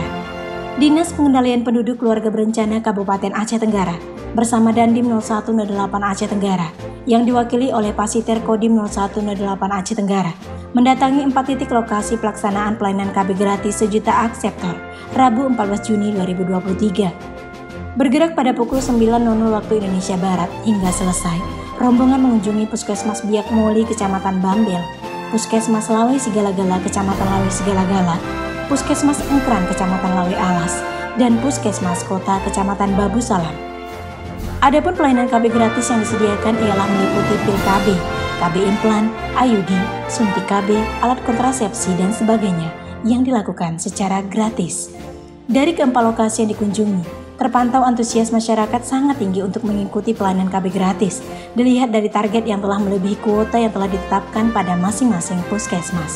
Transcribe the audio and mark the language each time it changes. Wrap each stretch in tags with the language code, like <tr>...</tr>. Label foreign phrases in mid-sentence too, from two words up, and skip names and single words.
<id>Dinas Pengendalian Penduduk Keluarga Berencana Kabupaten Aceh Tenggara bersama Dandim 0108 Aceh Tenggara yang diwakili oleh Pasiter Kodim 0108 Aceh Tenggara mendatangi 4 titik lokasi pelaksanaan pelayanan KB gratis sejuta akseptor Rabu 14 Juni 2023. Bergerak pada pukul 9.00 waktu Indonesia Barat hingga selesai, rombongan mengunjungi Puskesmas Biak Moli, Kecamatan Bambel, Puskesmas Lawe Sigala-Gala, Kecamatan Lawe Sigala-Gala, Puskesmas Engkran, Kecamatan Lawe Alas, dan Puskesmas Kota, Kecamatan Babu Salam. Adapun pelayanan KB gratis yang disediakan ialah meliputi pil KB, KB implan, IUD, suntik KB, alat kontrasepsi, dan sebagainya yang dilakukan secara gratis. Dari keempat lokasi yang dikunjungi, terpantau antusias masyarakat sangat tinggi untuk mengikuti pelayanan KB gratis, dilihat dari target yang telah melebihi kuota yang telah ditetapkan pada masing-masing puskesmas.</id>